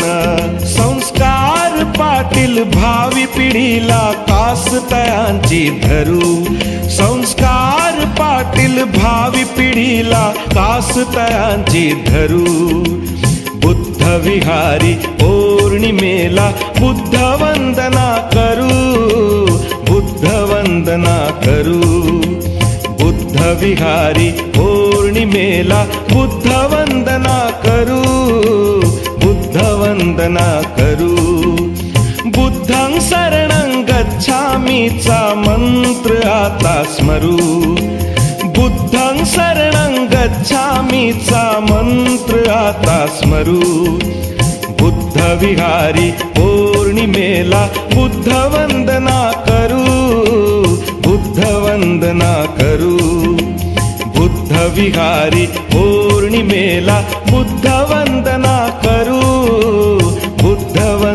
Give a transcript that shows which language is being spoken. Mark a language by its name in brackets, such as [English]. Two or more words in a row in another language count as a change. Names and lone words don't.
[Marathi] संस्कार पाटील भावी पिढीला कासतयांची धरू संस्कार पाटील भावी पिढीला कासतयांची धरू बुद्ध विहारी पौर्णिमेला बुद्ध वंदना करू बुद्ध वंदना करू बुद्ध विहारी पौर्णिमेला बुद्ध वंदना करू बुद्ध वंदना करू [Sanskrit] बुद्धं शरणं [Marathi] गच्छामीचा मंत्र आता स्मरू बुद्धं [Sanskrit] शरणं गच्छामीचा [Marathi] मंत्र आता स्मरू बुद्ध विहारी पौर्णिमेला बुद्ध वंदना करू बुद्ध वंदना करू बुद्ध विहारी पौर्णिमेला बुद्ध वंदना करू बुद्ध वंदना